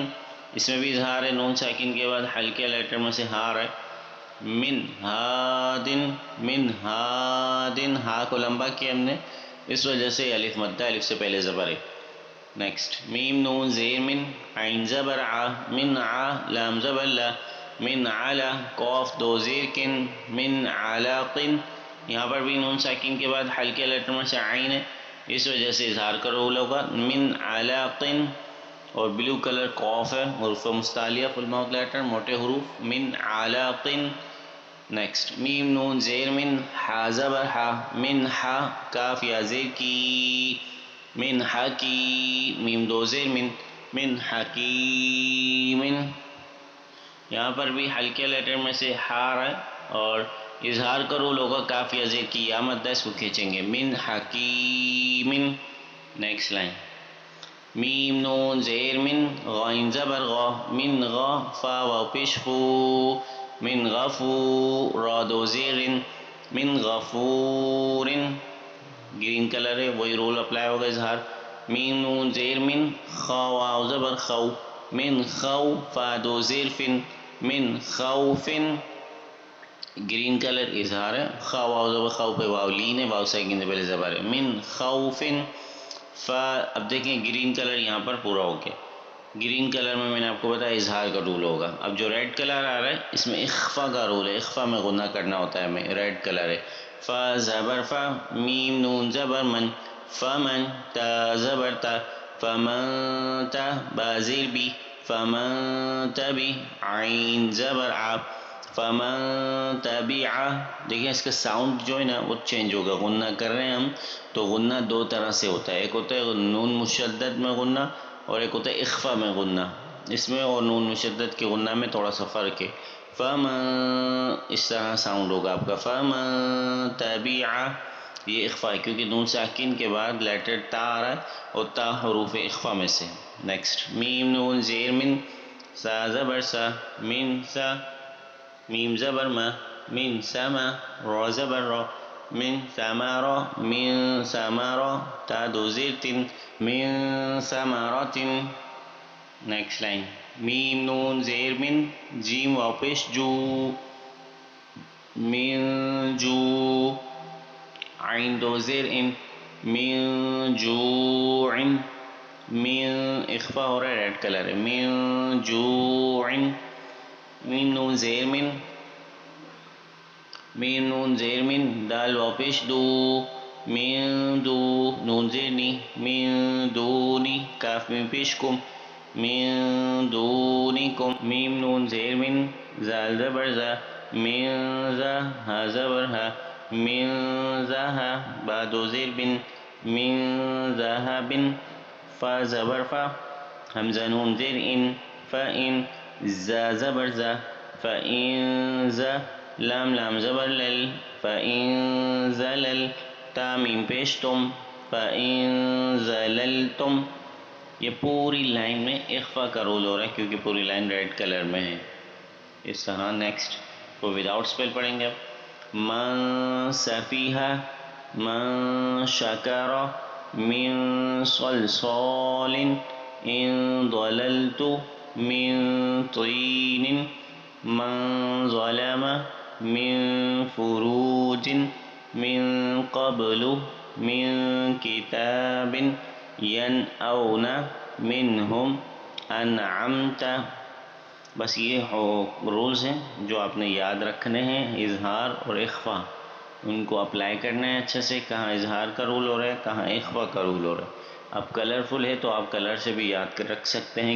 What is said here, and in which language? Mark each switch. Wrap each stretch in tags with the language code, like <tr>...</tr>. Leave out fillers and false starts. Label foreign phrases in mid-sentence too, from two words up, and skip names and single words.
<ur>اس میں بھی اظہار ہے، نون ساکن کے بعد حلقیہ لیٹر میں سے ہا آ رہا ہے۔ من ہا دن، من ہا دن، ہا کو لمبا کیا ہم نے، اس وجہ سے الف مدہ، الف سے پہلے زبر ہے۔ نیکسٹ، میم نون زیر من، عین زبر آ، من آ، لام زبر لا، من علا، قاف دو زیر کن،</ur> <ar>من علاقن۔</ar> <ur>یہاں پر بھی نون ساکن کے بعد حلقیہ لیٹر میں سے عین ہے، اس وجہ سے اظہار کا رول ہوگا،</ur> <ar>من علاقن۔</ar> <ur>اور</ur> <en>blue colour</en> <ur>قاف ہے، حروف مستعلیہ</ur> <en>full mouth letter,</en> <ur>موٹے حروف،</ur> <ar>من علاقن۔</ar> <ur>نیکسٹ، میم نون زیر من، ہا زبر ہا، من ہا، کاف یا زیر کی، من حکی، میم دو زیر من،</ur> <ar>من حکیم۔</ar> <ur>یہاں پر بھی حلقیہ لیٹر میں سے ہا آ رہا ہے اور اظہار کا رول ہوگا، کاف یا زیر کی یا مدہ، اس کو کھینچیں گے،</ur> <ar>من حکیم۔</ar> <en>next line,</en> <ur>میم نون زیر من، غین زبر غا، من غا، فا واو پیش فو، من غفو، را دو زیر،</ur> <ar>من غفور۔</ar> <en>green colour</en> <ur>ہے، وہی رول اپلائی ہوگا، اظہار۔ میم نون زیر من، خا واو زبر خو، من خو، فا دو زیر فن،</ur> <ar>من خوفن۔</ar> <en>green colour</en> <ur>اظہار ہے، خا واو زبر خو پہ واو لین ہے، واو ساکن سے پہلے زبر ہے،</ur> <ar>من خوفن۔</ar> <ur>فا، اب دیکھیں</ur> <en>green colour</en> <ur>یہاں پر پورا ہو گیا۔</ur> <en>green colour</en> <ur>میں نے آپ کو بتایا اظہار کا رول ہوگا۔ اب جو</ur> <en>red colour</en> <ur>آ رہا ہے اس میں اخفا کا رول ہے، اخفا میں غنہ کرنا ہوتا ہے ہمیں،</ur> <en>red colour</en> <ur>ہے۔ فا زبر فا، میم نون زبر من، فمن، تا زبر تا، فمن تا، با زیر بی، فمن تبی، عین زبر آ،</ur> <ar>فمن تبع۔</ar> <ur>دیکھیں اس کا ساؤنڈ جو ہے نا وہ چینج ہوگا، غنہ کر رہے ہیں ہم تو غنہ 2 طرح سے ہوتا ہے، ایک ہوتا ہے نون مشدد میں غنہ اور ایک ہوتا ہے اخفا میں غنہ۔ اس میں اور نون مشدد کے غنہ میں تھوڑا سا فرق ہے۔ فمن، اس طرح ساؤنڈ ہوگا آپ کا،</ur> <ar>فمن تبع،</ar> <ur>یہ اخفا ہے کیونکہ نون ساکن کے بعد لیٹر تا آ رہا ہے اور تا حروف اخفا میں سے۔ نیکسٹ، میم نون زیر من، سا زبر سا، من سا، میم زبر ما، من سما، را زبر را،</ur> <ar>من ثمرا، من ثمرا،</ar> <ur>تا دو زیر تن،</ur> <ar>من ثمرتن۔</ar> <en>next line,</en> <ur>میم نون زیر من، جیم واو پیش جو، من جو، عین دو زیر ان، من جوع، من اخفا ہو رہا ہے،</ur> <en>red colour</en> <ur>ہے، من جوع۔ میم نون زیر من، میم نون زیر من، دال واپش دو، من دو، نون زیر نی، من دونی، کاف میم پیش کم،</ur> <ar>من دونکم،</ar> <ur>میم نون زیر من، زال زبر زا، من زا، ہا زبر ہا، من زہا، با دو زیر بن،</ur> <ar>من ذہبن،</ar> <ur>فا زبر فا، حمزہ نون زیر ان، فا ان، زا زبر زا، فا ان زا، لام لام زبر لل، فا ان زلل، تا میم پیش تم،</ur> <ar>فا ان زللتم.</ar> <ur>یہ پوری لائن میں اخفا کا رول ہو رہا ہے کیونکہ پوری لائن</ur> <en>red colour</en> <ur>میں ہے. اس طرح نیکسٹ کو</ur> <en>without spell</en> <ur>پڑھیں گے. اب</ur> <ar>من سفیہا، من شکر، من صلصال، ان ضللت، من طین، من ظلم، من فروج، من قبل، من کتاب، ینأون، منہم، انعمت.</ar> <ur>بس یہ رولز ہیں جو آپ نے یاد رکھنے ہیں، اظہار اور اخفا ان کو اپلائی کرنا ہے اچھے سے. کہاں اظہار کا رول ہو رہا ہے، کہاں اخفا کا رول ہو رہا ہے. اب کلرفل ہے تو آپ کلر سے بھی یاد کر رکھ سکتے ہیں.</ur>